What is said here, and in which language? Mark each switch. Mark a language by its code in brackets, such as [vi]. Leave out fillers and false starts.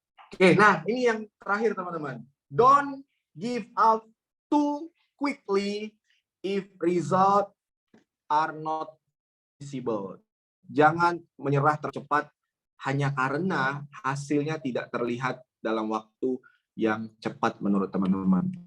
[id] Oke, nah ini yang terakhir teman-teman. [en] Don't give up too quickly if result are not visible. [id] Jangan menyerah tercepat hanya karena hasilnya tidak terlihat dalam waktu yang cepat menurut teman-teman.